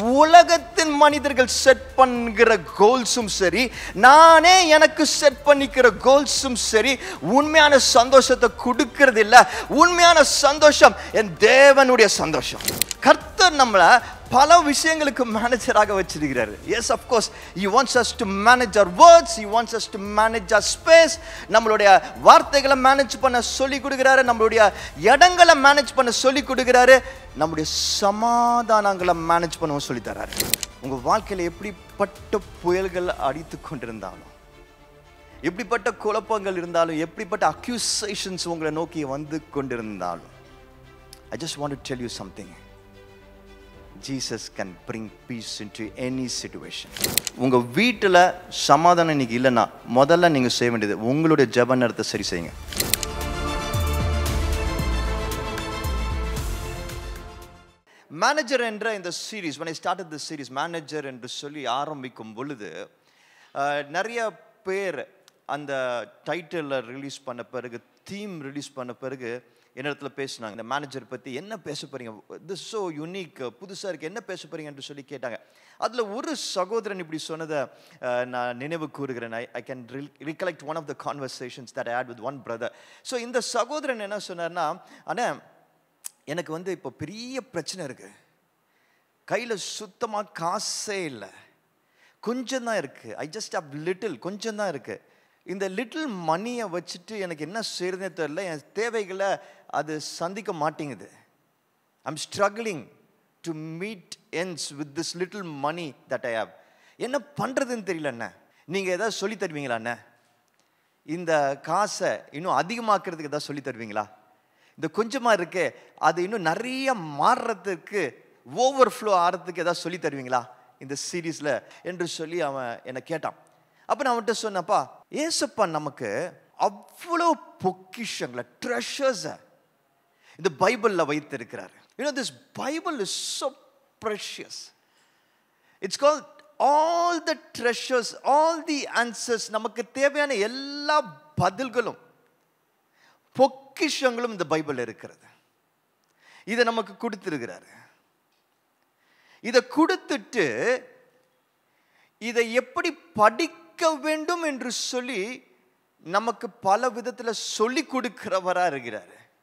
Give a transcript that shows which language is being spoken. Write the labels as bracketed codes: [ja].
[ta] உலகத்தின் மனிதர்கள் செட் பண்ணுகிற கோல்ஸும் சரி, நானே எனக்கு செட் பண்ணிக்கிற கோல்ஸும் சரி, உண்மையான சந்தோஷத்தை கொடுக்கிறது இல்லை. உண்மையான சந்தோஷம் என் தேவனுடைய சந்தோஷம். கர்த்தர் நம்மளை பல விஷயங்களுக்கு மேனேஜராக வச்சிருக்கிறாரு. [en] Yes, of course he wants us to manage our words, he wants us to manage our space. [ta] நம்மளுடைய வார்த்தைகளை மேனேஜ் பண்ண சொல்லி கொடுக்கிறாரு, நம்மளுடைய இடங்களை மேனேஜ் பண்ண சொல்லி கொடுக்கிறாரு, நம்முடைய சமாதானங்களை மேனேஜ் பண்ணவும் சொல்லி தராரு. உங்க வாழ்க்கையில எப்படிப்பட்ட புயல்கள் அடித்து கொண்டிருந்தாலும், எப்படிப்பட்ட குழப்பங்கள் இருந்தாலும், எப்படிப்பட்ட அக்யூசேஷன்ஸ் உங்களை நோக்கி வந்து கொண்டிருந்தாலும், [en] I just want to tell you something. Jesus can bring peace into any situation. [ta] உங்க வீட்டில் சமாதானம் இன்னைக்கு இல்லைன்னா முதல்ல நீங்க செய்ய வேண்டியது உங்களுடைய ஜெப நேரத்தை சரி செய்யுங்க. மேனேஜர் என்ற இந்த series, [en] when I started this series, [ta] manager என்று சொல்லி ஆரம்பிக்கும் பொழுது நிறைய பேர் அந்த டைட்டில் ரிலீஸ் பண்ண பிறகு, தீம் ரிலீஸ் பண்ண பிறகு என்னிடத்துல பேசினாங்க, இந்த மேனேஜர் பற்றி என்ன பேச போறீங்க, [en] this so unique, [ta] புதுசாக இருக்குது, என்ன பேச போறீங்க என்று சொல்லி கேட்டாங்க. அதில் ஒரு சகோதரன் இப்படி சொன்னதை நான் நினைவு கூறுகிறேன். [en] I can recollect one of the conversations that I had with one brother. [ta] So இந்த சகோதரன் என்ன சொன்னார்னா, ஆனால் எனக்கு இப்போ பெரிய பிரச்சனை இருக்குது, கையில் சுத்தமாக காசே இல்லை, கொஞ்சம் தான் இருக்குது, [en] I just have little, [ta] கொஞ்சம் தான் இருக்குது, இந்த லிட்டில் மணியை வச்சுட்டு எனக்கு என்ன செய்யறதே தெரியல, என் தேவைகளை அது சந்திக்க மாட்டேங்குது. [en] I'm struggling to meet ends with this little money that I have. [ta] என்ன பண்ணுறதுன்னு தெரியல அண்ணா, நீங்கள் ஏதாவது சொல்லி தருவீங்களா அண்ணா? இந்த காசை இன்னும் அதிகமாக்குறதுக்கு ஏதாவது சொல்லி தருவீங்களா? இந்த கொஞ்சமாக இருக்கே அது இன்னும் நிறைய மாறுறதுக்கு, ஓவர்ஃப்ளோ ஆகிறதுக்கு ஏதாவது சொல்லி தருவீங்களா இந்த சீரீஸில் என்று சொல்லி அவன் என்னை கேட்டான். அப்போ நான் அவன்கிட்ட சொன்னப்பா, ஏசப்பா நமக்கு அவ்வளோ பொக்கிஷங்களை, ட்ரெஷர்ஸை இந்த பைபிளில் வைத்திருக்கிறாரு. [en] You know, this Bible is so precious. It's called all the treasures, all the answers. [ta] நமக்கு தேவையான எல்லா பதில்களும் பொக்கிஷங்களும் இந்த பைபிள் இருக்கிறது. இதை நமக்கு கொடுத்திருக்கிறாரு. இதை கொடுத்துட்டு இதை எப்படி படிக்க வேண்டும் என்று சொல்லி நமக்கு பல விதத்தில் சொல்லி கொடுக்கிறவரா இருக்கிறாரு.